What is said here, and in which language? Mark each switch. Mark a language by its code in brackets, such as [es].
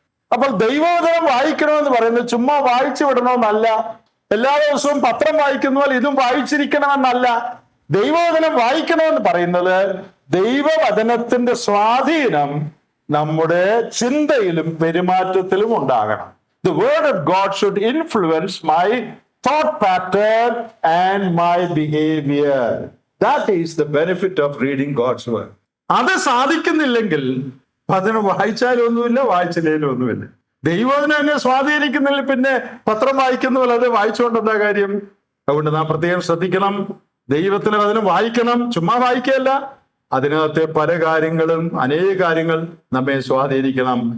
[ml] അപ്പോൾ ദൈവവചനം വായിക്കണമെന്ന് പറയുന്നത് ചുമ്മാ വായിച്ചു വിടണമെന്നല്ല. എല്ലാ ദിവസവും പത്രം വായിക്കുന്ന ഇതും വായിച്ചിരിക്കണമെന്നല്ല. ദൈവവചനം വായിക്കണമെന്ന് പറയുന്നത് ദൈവവചനത്തിന്റെ സ്വാധീനം നമ്മുടെ ചിന്തയിലും പെരുമാറ്റത്തിലും ഉണ്ടാകണം. [en] The word of God should influence my thought pattern and my behavior. That is the benefit of reading God's word. [ml] അത് സാധിക്കുന്നില്ലെങ്കിൽ വചനം വായിച്ചാലും ഒന്നുമില്ല, വായിച്ചില്ലേലും ഒന്നുമില്ല. ദൈവവചനം എന്നെ സ്വാധീനിക്കുന്നില്ല, പിന്നെ പത്രം വായിക്കുന്ന പോലെ അത് വായിച്ചുകൊണ്ട് എന്താ കാര്യം? അതുകൊണ്ട് നാം പ്രത്യേകം ശ്രദ്ധിക്കണം. ദൈവത്തിന് വചനം വായിക്കണം, ചുമ്മാ വായിക്കുകയല്ല. അതിനകത്തെ പല കാര്യങ്ങളും, അനേക കാര്യങ്ങൾ നമ്മെ സ്വാധീനിക്കണം.